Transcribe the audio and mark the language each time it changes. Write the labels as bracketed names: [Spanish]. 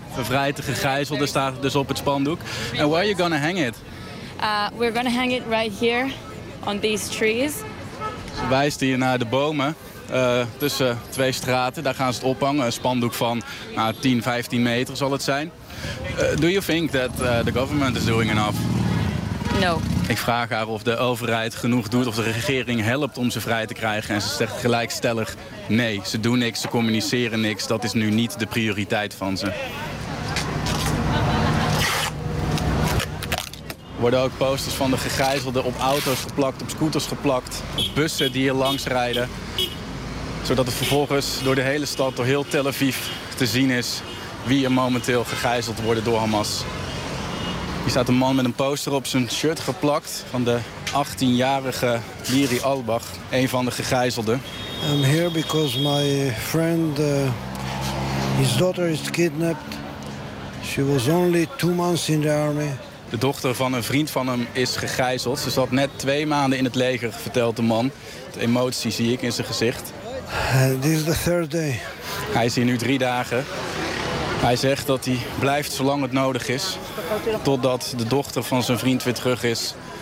[Dutch] Vervrijd de gegijzelden staat dus op het spandoek. [English] And where are you gonna hang it? We're gonna hang it right here on these trees. [Dutch] Ze wijst hier naar de bomen. Tussen twee straten, daar gaan ze het ophangen. Een spandoek van 10, 15 meter zal het zijn. [English] Do you think that the government is doing enough? No. [Dutch] Ik vraag haar of de overheid genoeg doet, of de regering helpt om ze vrij te krijgen. En ze zegt gelijkstellig nee, ze doen niks, ze communiceren niks. Dat is nu niet de prioriteit van ze. Er worden ook posters van de gegijzelden op auto's geplakt, op scooters geplakt, op bussen die hier langs rijden. Zodat het vervolgens door de hele stad, door heel Tel Aviv te zien is wie er momenteel gegijzeld worden door Hamas. Hier staat een man met een poster op zijn shirt geplakt van de 18-jarige Liri Albach, een van de gegijzelden. [English] I'm here because my friend, his daughter is kidnapped. She was only 2 months in the army. [Dutch] De dochter van een vriend van hem is gegijzeld. Ze zat net 2 maanden in het leger, vertelt de man. De emotie zie ik in zijn gezicht. [English] This is the third day. [Dutch] Hij is hier nu 3 dagen. Hij zegt dat hij blijft zolang het nodig is. Totdat de dochter van zijn vriend weer terug is.